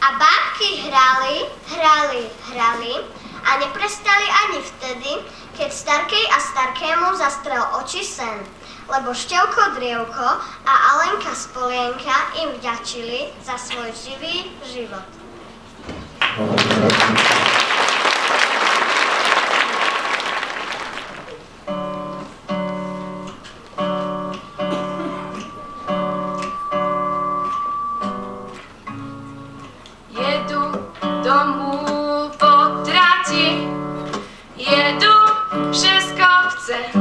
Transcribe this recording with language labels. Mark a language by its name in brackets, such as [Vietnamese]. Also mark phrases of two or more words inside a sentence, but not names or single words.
[Slovak] A bábky hrali Hrali a neprestali ani vtedy, keď Starkej a Starkému zastrel oči sen, lebo Števko Drievko a Alenka Spolienka im vďačili za svoj živý život. [Czech] Jedu domů po trati, jedu přes kopce.